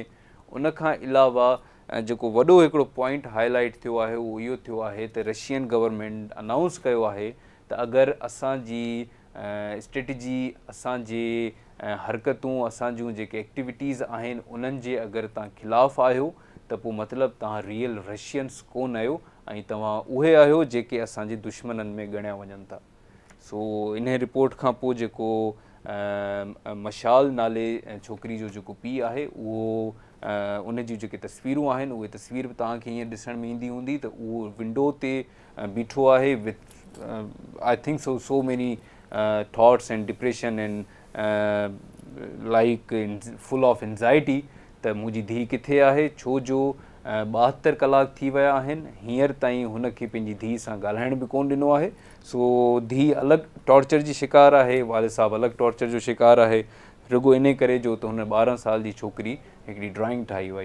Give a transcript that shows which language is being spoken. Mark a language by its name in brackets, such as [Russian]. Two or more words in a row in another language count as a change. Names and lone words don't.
[Sindhi] उन खां अलावा जेको वॾो हिकिड़ो [English] point highlight [Sindhi] थियो आहे उहो इहो थियो आहे त [English] Russian government announce [Sindhi] कयो आहे त अगरि असांजी स्ट्रेटजी, असांजे हरकतूं, असांजूं जेके एक्टिविटीज़ आहिनि उन्हनि जे अगरि तव्हां ख़िलाफ़ु आहियो त पोइ मतिलबु तव्हां [English] real Russians [Sindhi] कोन आहियो ऐं तव्हां उहे आहियो जेके असांजे दुश्मननि में ॻणिया वञनि था। सो इन रिपोर्ट खां पोइ जेको मशाल नाले छोकिरी जो जेको पीउ आहे उहो उन जूं जेके तस्वीरूं आहिनि उहे तस्वीर बि तव्हांखे हीअं ॾिसण में ईंदी हूंदी त उहो विंडो ते बीठो आहे [English] with I think so many thoughts and depression and like full of anxiety [Sindhi] त मुंहिंजी धीउ किथे आहे, छो जो 72 कलाक थी विया आहिनि, हींअर ताईं हुनखे पंहिंजी धीउ सां ॻाल्हाइण बि कोन ॾिनो आहे। सो धीउ अलॻि टॉर्चर जी शिकार आहे, वालिद साहब अलॻि टॉर्चर जो शिकार आहे, रुॻो इन करे जो त हुन 12 साल जी छोकिरी हिकिड़ी ड्राइंग ठाही वई।